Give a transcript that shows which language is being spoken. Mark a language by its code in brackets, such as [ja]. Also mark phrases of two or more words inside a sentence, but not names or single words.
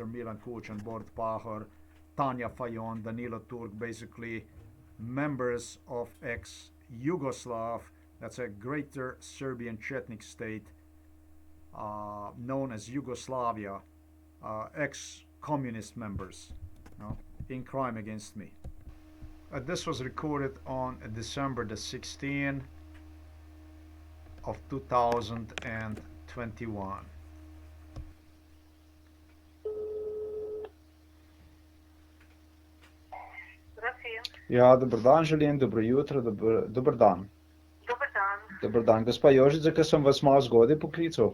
[en] Milan Kučan, Bord Pahor, Tanja Fajon, Danilo Turk, basically members of ex-Yugoslav, that's a greater Serbian Chetnik state known as Yugoslavia, ex-communist members, in crime against me. This was recorded on December the 16th of 2021. [sl] Ja, dober dan želim, dobro jutro, dober dan. Dober dan. Dober dan, gospa Jožica, ker sem vas malo zgodaj poklical.